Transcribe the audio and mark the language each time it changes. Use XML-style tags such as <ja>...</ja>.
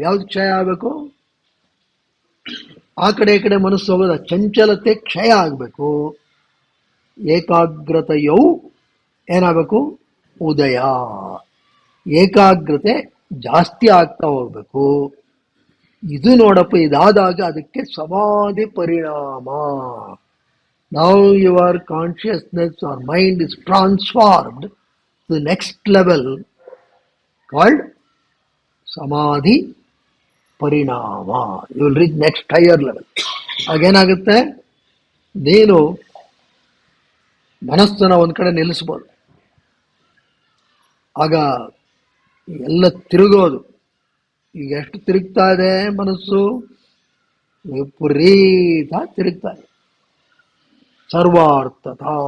<kn>ಯಾವ್ದು ಕ್ಷಯ ಆಗಬೇಕು? ಆ ಕಡೆ ಈ ಕಡೆ ಮನಸ್ಸು ಹೋಗೋದ ಚಂಚಲತೆ ಕ್ಷಯ ಆಗಬೇಕು. ಏಕಾಗ್ರತೆಯು ಏನಾಗಬೇಕು? ಉದಯ. ಏಕಾಗ್ರತೆ ಜಾಸ್ತಿ ಆಗ್ತಾ ಹೋಗ್ಬೇಕು. ಇದು ನೋಡಪ್ಪ, ಇದಾದಾಗ ಅದಕ್ಕೆ ಸಮಾಧಿ ಪರಿಣಾಮ.</kn> <en>Now your consciousness or mind is transformed to the next level called samadhi parinama. You will reach next higher level.</en> <kn>ಆಗೇನಾಗುತ್ತೆ, ನೀನು ಮನಸ್ಸನ್ನ ಒಂದ್ ಕಡೆ ನಿಲ್ಲಿಸ್ಬೋದು. ಆಗ ಎಲ್ಲ ತಿರುಗೋದು. ಈಗ ಎಷ್ಟು ತಿರುಗ್ತಾ ಇದೆ ಮನಸ್ಸು? ವಿಪರೀತ ತಿರುಗ್ತಾ ಇದೆ. ಸರ್ವಾರ್ಥತ.</kn>